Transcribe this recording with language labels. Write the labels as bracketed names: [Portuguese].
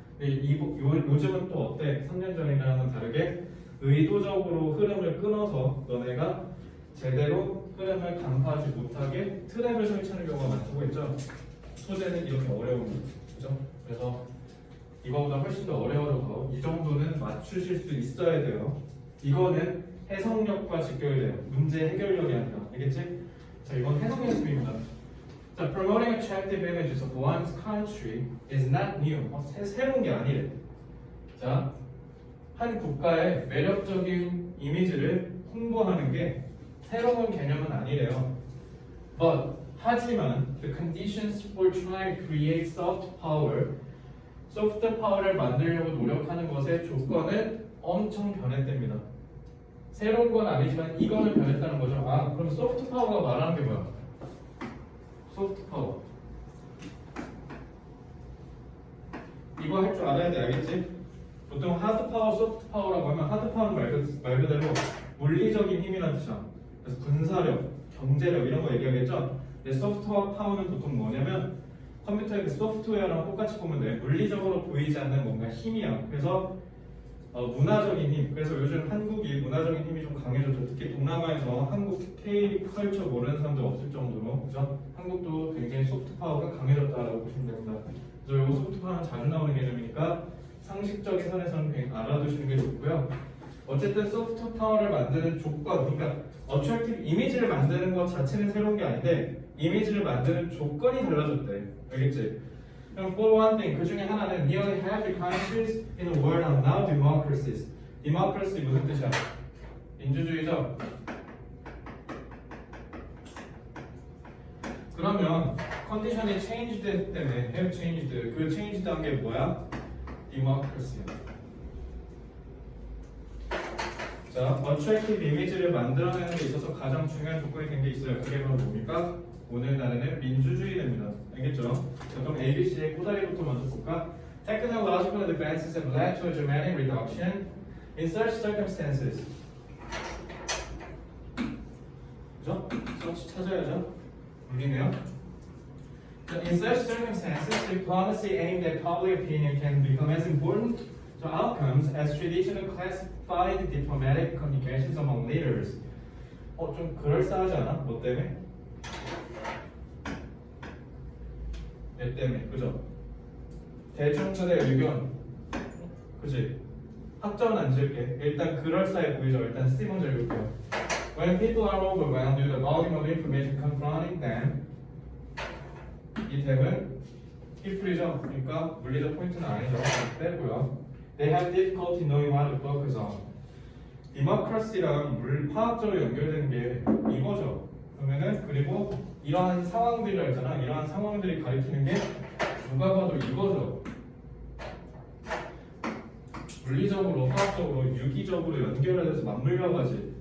[Korean] 근데 요즘은 또 어때? 3년 전이랑은 다르게 의도적으로 흐름을 끊어서 너네가 제대로 흐름을 간파하지 못하게 트랩을 설치하는 경우가 많다고 했죠. 소재는 이렇게 어려운 거죠. 그죠? 그래서 이거보다 훨씬 더 어려워져서 이 정도는 맞추실 수 있어야 돼요. 이거는 해석력과 직결돼요. 문제 해결력이 아니라. 알겠지? 자, 이건 해석 연습입니다. [English] 자, promoting attractive images of one's country is not new. [Korean] 새로운 게 아니래. 자, 한 국가의 매력적인 이미지를 홍보하는 게 새로운 개념은 아니래요. [English] But [Korean] 하지만 [English] the conditions for trying to create soft power, soft power를 [Korean] 만들려고 노력하는 것의 조건은 엄청 변했답니다. 새로운 건 아니지만 이거는 변했다는 거죠. 아, 그럼 소프트 파워가 말하는 게 뭐야? 소프트 파워. 이거 할 줄 알아야 돼, 알겠지? 보통 하드 파워, 소프트 파워라고 하면 하드 파워는 말 그대로 물리적인 힘이라는 뜻이야. 그래서 군사력, 경제력 이런 거 얘기하겠죠? 근데 소프트 파워는 보통 뭐냐면 컴퓨터의 그 소프트웨어랑 똑같이 보면 돼. 물리적으로 보이지 않는 뭔가 힘이야. 그래서 문화적인 힘. 그래서 요즘 한국이 문화적인 힘이 좀 강해졌죠. 특히 동남아에서 한국 K-컬처 모르는 사람들 없을 정도로, 그죠? 한국도 굉장히 소프트 파워가 강해졌다라고 보시면 됩니다. 그래서 이 소프트 파워는 자주 나오는 개념이니까 상식적인 선에서는 굉장히 알아두시는 게 좋고요. 어쨌든 소프트 파워를 만드는 조건, 그러니까 어트랙티브 이미지를 만드는 것 자체는 새로운 게 아닌데 이미지를 만드는 조건이 달라졌대. 알겠지? 그럼 [English] for one thing, [Korean] 그 중에 하나는 [English] nearly half the countries in the world are now democracies. [Korean] democracy 무슨 뜻이야? 민주주의죠? 그러면 컨디션이 changed 때문에 have changed, 그 changed 한 게 뭐야? democracy야. 자, attractive 이미지를 만들어내는 데 있어서 가장 중요한 조건이 된 게 있어요. 그게 바로 뭡니까? 오늘날에는 민주주의입니다. 알겠죠? 자, 그럼 ABC의 꼬다리부터 먼저 볼까? [English] Technological advances have led to a dramatic reduction in such circumstances. [Korean] 그죠? such 찾아야죠. 물리네요. [English] In such circumstances, diplomacy aimed at public opinion can become as important to outcomes as traditional classified diplomatic communications among leaders. [Korean] 좀 그럴싸하지 않아? 뭐 때문에? 얘 때문에, 그죠? 대중들의 의견, 그지? 학점은 안 지을게. 일단 그럴싸해 보이죠? 일단 C 먼저 읽을게요. [English] When people are overwhelmed with the volume of information confronting them, [Korean] 이 탭은 히프리죠? 그러니까 물리적 포인트는 아니죠. 빼고요. [English] They have difficulty knowing what to focus on. [Korean] 디모크라시랑 화학적으로 연결되는 게 이거죠. 그러면은 그리고 이러한 상황들이라 했잖아. 이러한 상황들이 가리키는 게 누가 봐도 이거죠. 물리적으로, 화학적으로, 유기적으로 연결해서 맞물려 가지.